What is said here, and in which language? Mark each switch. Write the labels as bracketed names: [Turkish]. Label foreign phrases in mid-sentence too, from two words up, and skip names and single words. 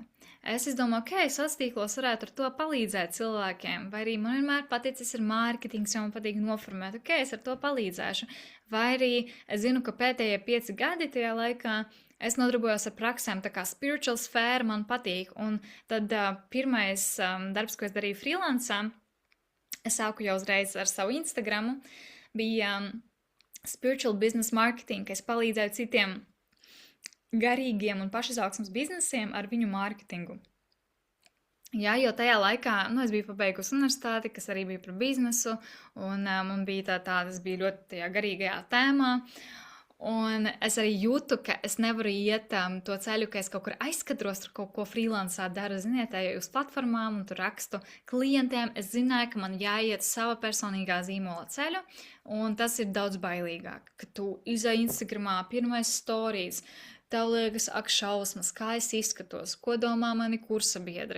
[Latvian] Es izdomāju, sociālos tīklos varētu ar to palīdzēt cilvēkiem, vai arī man vienmēr paticis ir mārketings, jo man patīk noformēt, es ar to palīdzēšu. Vai arī es zinu, ka pēdējie 5 gadi tajā laikā es nodarbojos ar praksēm, tā kā spiritual sfēra man patīk, un tad pirmais darbs, ko es darīju freelancā, es sāku jau uzreiz ar savu Instagramu, bija [English] spiritual business marketing, [Latvian] ka es palīdzēju citiem garīgiem un pašizaugsmes biznesiem ar viņu mārketingu. Jā, jo tajā laikā, es biju pabeigusi universitāti, kas arī bija par biznesu, un man bija tas bija ļoti tajā garīgajā tēmā, un es arī jūtu, ka es nevaru iet to ceļu, ka es kaut kur aizskatros, tur kaut ko freelancā daru, ziniet, uz platformām un tur rakstu klientiem, es zināju, ka man jāiet sava personīgā zīmola ceļu, un tas ir daudz bailīgāk, ka tu izai Instagramā pirmais stories, tev liekas, ak šausmas, kā es izskatos, ko domā mani kursa biedri.